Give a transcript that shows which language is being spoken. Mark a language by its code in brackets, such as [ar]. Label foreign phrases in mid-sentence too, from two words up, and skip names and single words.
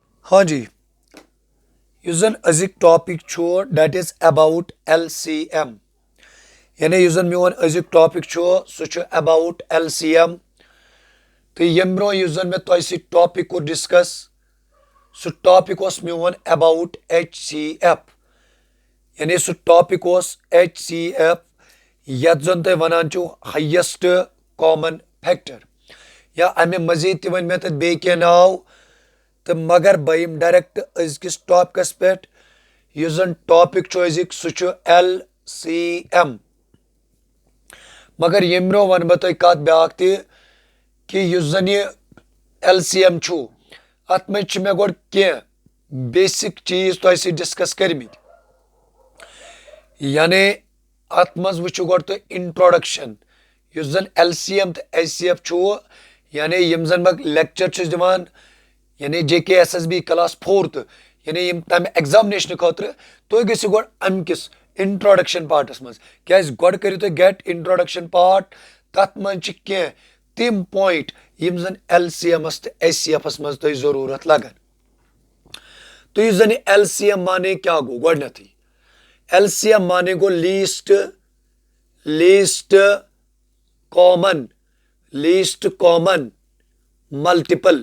[ks] हाँ जी, यस जन अजिक टॉपिक छो [en] that is about LCM. [ks] यानी यस जन मोन अजिक टॉपिक छो सो छ अबाउट LCM। तो यम ब्रो यस जन मे तोय सी टॉपिक को डिस्कस सो टॉपिक ओस मोन अबाउट HCF। यानी सो टॉपिक ओस HCF यत जन तोय वनान छु [en] highest common factor [ks] या अमे मजीद ति वन मे त बे के नाव। तो मगर बह डायरेक्ट अजकिस टॉपिकस पे यस जन टॉपिक छु अजिक सह छु LCM। मगर यम ब्रो वन बह तोय कत ब्याक ति कि यस जन ये LCM छु अत मज छु मे गोड के बेसिक चीज तोय से डिस्कस करमित। यानी अत मज वुचु गोड तो इंट्रोडक्शन यस जन LCM तो HCF छु। यानी यम जन बह लेक्चर छुस दिवान यानी JKSSB क्लास 4th यानी यम तम एग्जामिनेशन खतर तुम गो गोड अमकिस [en] introduction parts [ks] मज क्या गोड करियो तुम [en] get introduction part [ks] तथ मज कह तिम पॉइंट यम जन LCM तो HCF मज तुम जरूरत लगन। तो यस जन LCM माने क्या गो गोडनेथी LCM माने गो [en] least common multiple.